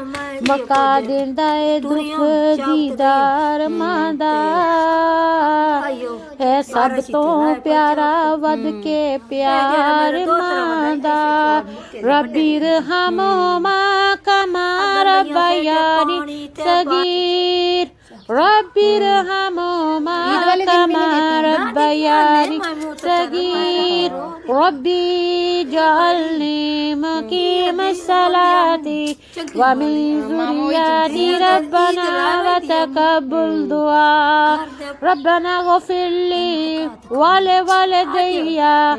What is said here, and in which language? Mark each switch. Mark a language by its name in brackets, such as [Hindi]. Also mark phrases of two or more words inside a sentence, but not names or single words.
[Punjabi] ਮਕਾ ਦਿੰਦਾ ਏ ਦੁੱਖ ਦੀਦਾਰ ਮਾਂ ਦਾ, ਹੈ ਸਭ ਤੋਂ ਪਿਆਰਾ ਵੱਧ ਕੇ ਪਿਆਰ ਮਾਂ ਦਾ। [Arabic] رب ارحمهما كما ربياني صغيرا, ربي ارحمهما كما ربياني صغير ربي اجعلني مقيم الصلاة ومن ذريتي ربنا وتقبل دعاء ربنا اغفر لي ولوالدي